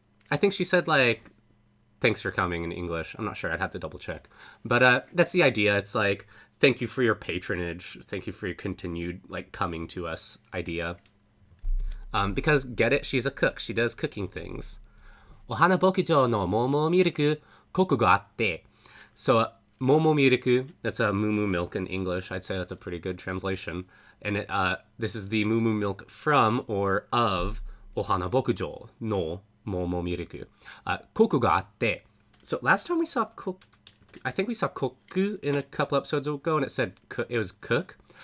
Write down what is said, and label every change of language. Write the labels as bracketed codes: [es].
[en] I think she said, like, thanks for coming in English. I'm not sure. I'd have to double check. But that's the idea. It's like, thank you for your patronage. Thank you for your continued, like, coming to us idea. Because, get it? She's a cook. She does cooking things. [ja] お花牧場のモモミルク、コクがあって. [en] So, momo milk, that's a moo milk in English. I'd say that's a pretty good translation. And this is the moo milk from or of お花牧場のmomo milk. [ja] Koku ga atte. [en] So last time we saw I think we saw koku in a couple episodes ago, and it said it was cook.